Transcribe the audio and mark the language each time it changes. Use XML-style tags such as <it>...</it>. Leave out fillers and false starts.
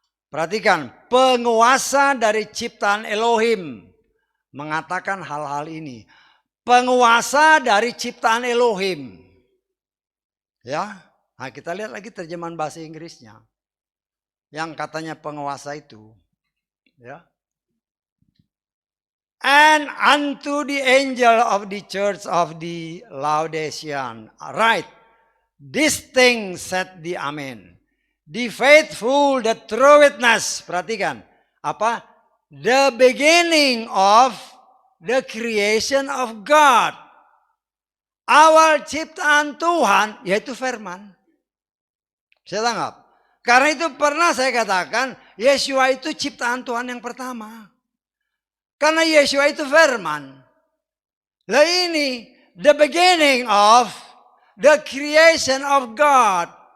<id>Perhatikan, penguasa dari ciptaan Elohim mengatakan hal-hal ini. Penguasa dari ciptaan Elohim. Ya, nah kita lihat lagi terjemahan bahasa Inggrisnya. Yang katanya penguasa itu. Ya.</id> <en>And unto the angel of the church of the Laodicean, write, this thing said the Amen. The faithful, the true witness.</en> <id>Perhatikan. Apa?</id> <en>The beginning of the creation of God.</en> <id>Awal ciptaan Tuhan, yaitu firman. Saya tanggap. Karena itu pernah saya katakan, Yesua itu ciptaan Tuhan yang pertama. Karena Yesua itu firman. Lah ini,</id> <en>the beginning of the creation of God.</en>